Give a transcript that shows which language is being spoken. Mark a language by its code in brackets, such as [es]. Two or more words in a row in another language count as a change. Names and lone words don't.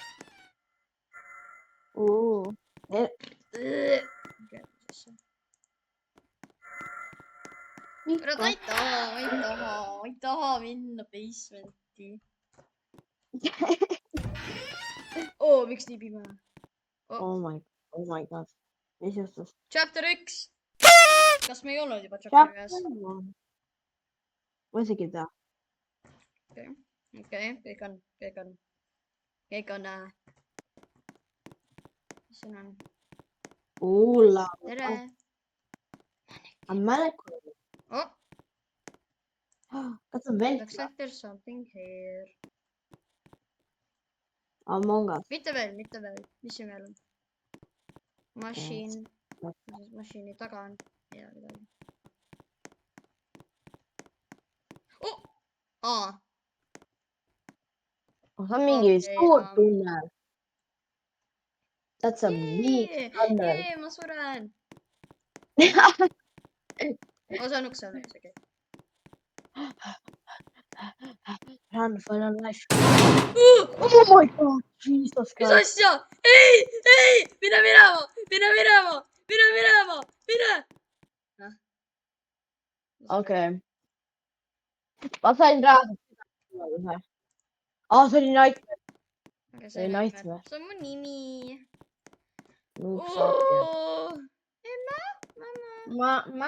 [et] Kurat, ma ei taha minna basementi. Miks nii pime? [en] Oh my god. [et] Mis justus? [en] Chapter 1. [et] Kas me ei olnud juba chapter 1? Ma isegi ei tea. Okei, kõik on. Mis siin on? Tere. Mannequin. Kas on vend? [en] Looks like there's something here. Among Us. [et] Mitte veel. Mis siin veel on? Masiini taga on. Ei ole midagi. See on mingi suur tunnel. [en] That's a big tunnel. [et] Ma suren. See on ukse all, okei. [en] Run for your life. Oh my god, Jesus [et] Mis [en] Christ. [et] asja? Ei! Mine minema! Okei. Ma sain raadselt. See oli Nightmare. See on mu nimi. Emma?